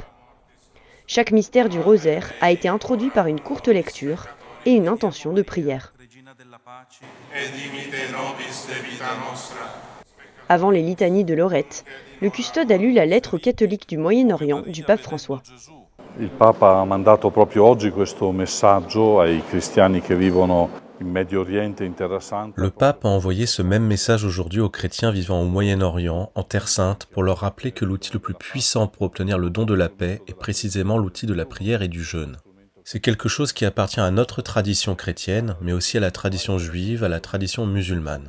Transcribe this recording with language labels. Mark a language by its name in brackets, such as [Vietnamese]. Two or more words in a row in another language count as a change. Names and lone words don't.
[French] Chaque mystère du rosaire a été introduit par une courte lecture et une intention de prière. Avant les litanies de Lorette, le custode a lu la lettre aux catholiques du Moyen-Orient du pape François. [Italian] Il Papa ha mandato proprio oggi questo messaggio ai cristiani che vivono in Medio Oriente, in Terra Santa. [French] Le pape a envoyé ce même message aujourd'hui aux chrétiens vivant au Moyen-Orient, en Terre Sainte, pour leur rappeler que l'outil le plus puissant pour obtenir le don de la paix est précisément l'outil de la prière et du jeûne. C'est quelque chose qui appartient à notre tradition chrétienne, mais aussi à la tradition juive, à la tradition musulmane.